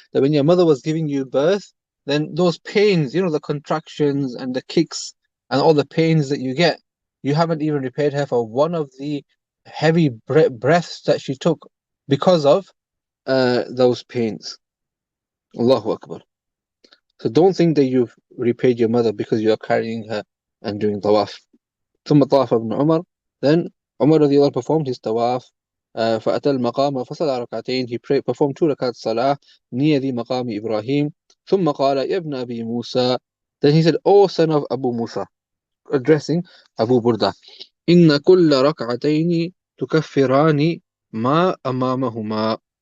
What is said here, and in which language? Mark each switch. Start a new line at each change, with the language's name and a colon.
English: That when your mother was giving you birth, then those pains, the contractions and the kicks and all the pains that you get, you haven't even repaired her for one of the heavy breaths that she took because of those pains. Allahu Akbar. So don't think that you've repaid your mother because you are carrying her and doing tawaf.
Arabic: ثم طاف ابن عمر.
English: Then Umar رضي الله performed his tawaf.
Arabic: فأتى المقام فصلى ركعتين.
English: He performed 2 rakats salah near the مقام إبراهيم.
Arabic: ثم قال يا ابن أبي موسى.
English: Then he said, O son of Abu Musa, addressing Abu Burda,
Arabic: إن كل ركعتين تكفران ما أمامهما.